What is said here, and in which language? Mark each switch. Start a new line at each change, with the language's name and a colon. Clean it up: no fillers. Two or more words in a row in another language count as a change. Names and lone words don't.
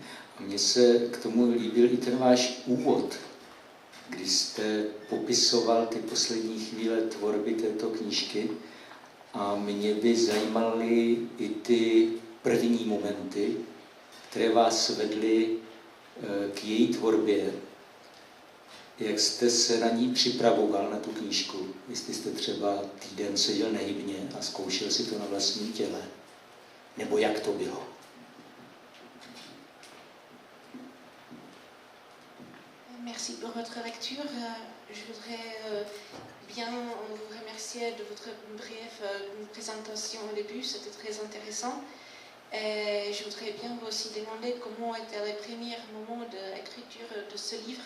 Czech: A mně se k tomu líbil i ten váš úvod, kdy jste popisoval ty poslední chvíle tvorby této knížky a mě by zajímaly i ty první momenty, které vás vedly k její tvorbě. Jak jste se na ní připravoval, na tu knížku? Jestli jste třeba týden seděl nehybně a zkoušel si to na vlastním těle? Nebo jak to bylo?
French: Merci pour votre lecture. Je voudrais bien vous remercier de votre brève présentation au début, c'était très intéressant. Et je voudrais bien vous aussi demander comment étaient les premiers moments d'écriture de ce livre.